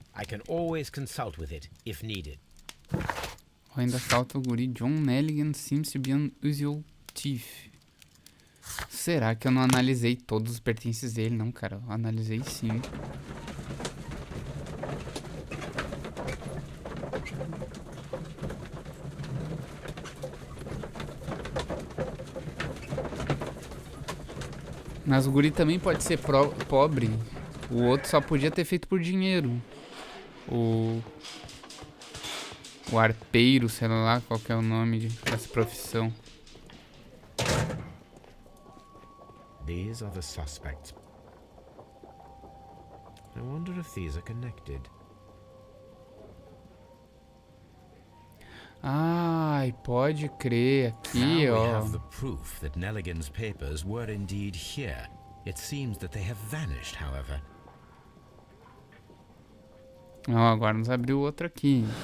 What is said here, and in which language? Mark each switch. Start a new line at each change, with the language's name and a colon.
English: I can always consult with it if needed.
Portuguese: Ainda falta o guri
English: John Nelligan seems to be unusual thief.
Portuguese: Será que eu não analisei todos os pertences dele? Não, cara, eu analisei sim. Mas o guri também pode ser pobre. O outro só podia ter feito por dinheiro. O arpeiro, sei lá qual que é o nome dessa profissão.
English: These are the suspects. I wonder if these are connected.
Portuguese: Ai, pode crer. Aqui,
English: Now we
Portuguese: ó.
English: have the proof that Nelligan's papers were indeed here. It seems that they have vanished, however.
Portuguese: Ó, agora nos abriu outro aqui.